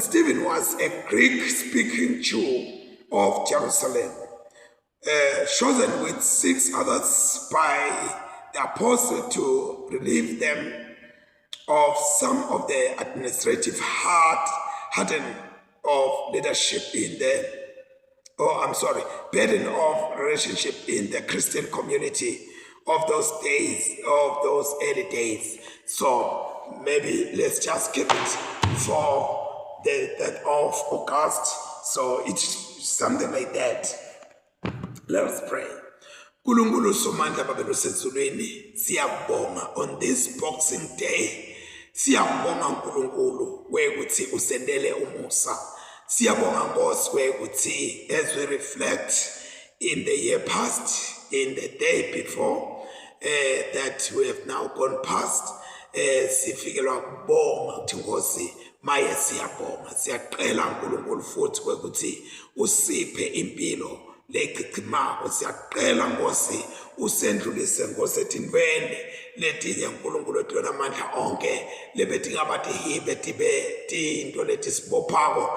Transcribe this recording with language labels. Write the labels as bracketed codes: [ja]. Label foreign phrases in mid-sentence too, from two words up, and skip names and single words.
[en] Stephen was a Greek-speaking Jew of Jerusalem, chosen with 6 others by the apostle to relieve them of some of the administrative burden of leadership burden of relationship in the Christian community of those days, of those early days. So maybe let's just keep it for the 3rd of August. So it's something like that. Let us pray. [ss] Nkulunkulu somandla babelo sezulwini, siyabonga [en] on this Boxing Day. [ss] Siyabonga nkulunkulu wekuthi usendele umusa. Siyabonga Nkosi wekuthi [en] as we reflect in the year past, in the day before, that we have now gone past, [ss] sifikelwa kubonga ukuthi Nkosi maye siyabonga. Siyaqela nkulunkulu futhi wekuthi usiphe impilo lechichimako. Siyaqela Nkosi usendlulise Nkosi etindweni letinye nkulunkulu etona amandla onke lebetingabathi hibe tibe tinto letisibophayo.